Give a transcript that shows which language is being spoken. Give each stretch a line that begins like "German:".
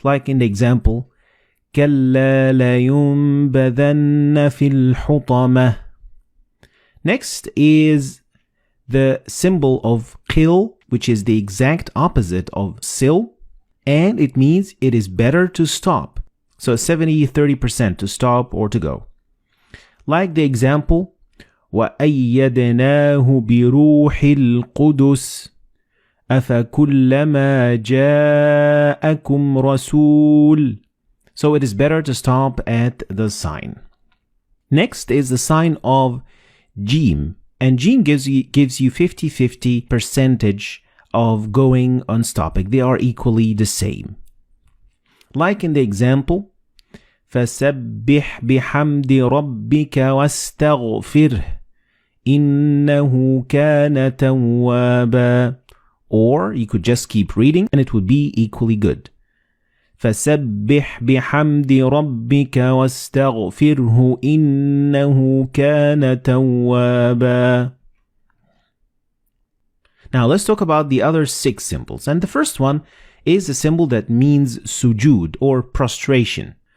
English: Like in the example,
Arabic: كَلَّا لَيُنْبَذَنَّ فِي الْحُطَمَةِ.
English: Next is the symbol of qil, which is the exact opposite of sil, and it means it is better to stop. So 70-30% to stop or to go. Like the example,
Arabic: وَأَيَّدْنَاهُ بِرُوحِ الْقُدُسِ أَفَكُلَّمَا جَاءَكُمْ رَسُولٌ.
English: So it is better to stop at the sign. Next is the sign of Jim, and Jim gives you 50-50 percentage of going on stopping. They are equally the same. Like in the example,
Arabic: فَسَبِّحْ بِحَمْدِ رَبِّكَ وَاسْتَغْفِرْهِ إِنَّهُ كَانَ تَوَّابًا.
English: Or you could just keep reading and it would be equally good.
Arabic: فَسَبِّحْ بِحَمْدِ رَبِّكَ وَاسْتَغْفِرْهُ إِنَّهُ كَانَ تَوَّابًا.
English: Now let's talk about the other 6 symbols. And the first one is a symbol that means sujud or prostration.